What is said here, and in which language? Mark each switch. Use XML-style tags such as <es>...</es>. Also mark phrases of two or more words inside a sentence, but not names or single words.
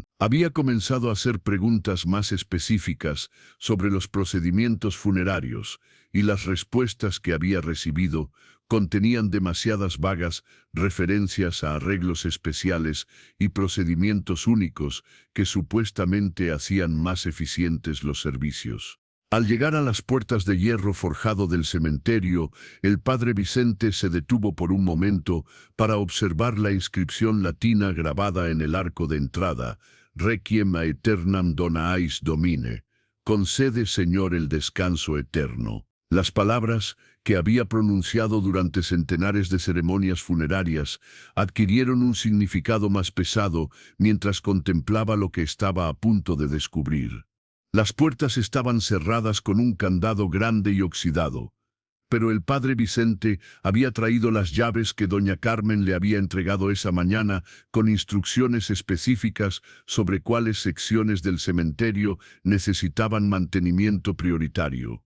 <es>Había comenzado a hacer preguntas más específicas sobre los procedimientos funerarios, y las respuestas que había recibido contenían demasiadas vagas referencias a arreglos especiales y procedimientos únicos que supuestamente hacían más eficientes los servicios. Al llegar a las puertas de hierro forjado del cementerio, el padre Vicente se detuvo por un momento para observar la inscripción latina grabada en el arco de entrada,</es> <la>Requiem aeternam dona eis Domine,</la> <es>concede Señor el descanso eterno. Las palabras, que había pronunciado durante centenares de ceremonias funerarias, adquirieron un significado más pesado mientras contemplaba lo que estaba a punto de descubrir. Las puertas estaban cerradas con un candado grande y oxidado, pero el padre Vicente había traído las llaves que doña Carmen le había entregado esa mañana con instrucciones específicas sobre cuáles secciones del cementerio necesitaban mantenimiento prioritario.</es>